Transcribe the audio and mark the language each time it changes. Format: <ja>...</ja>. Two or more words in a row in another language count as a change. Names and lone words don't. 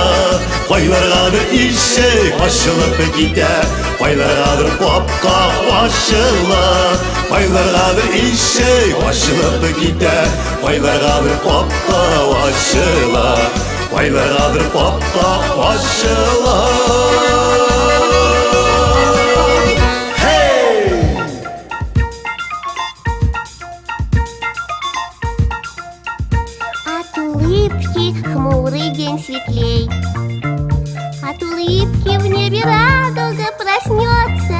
<tt>Байларгадыр ишек ачылып китә, байларгадыр капка ачыла. Байларгадыр ишек ачылып китә, байларгадыр капка ачыла. Байларгадыр капка ачыла.</tt> <ru>От улыбки хмурый день светлей, от улыбки в небе радуга проснется.</ru>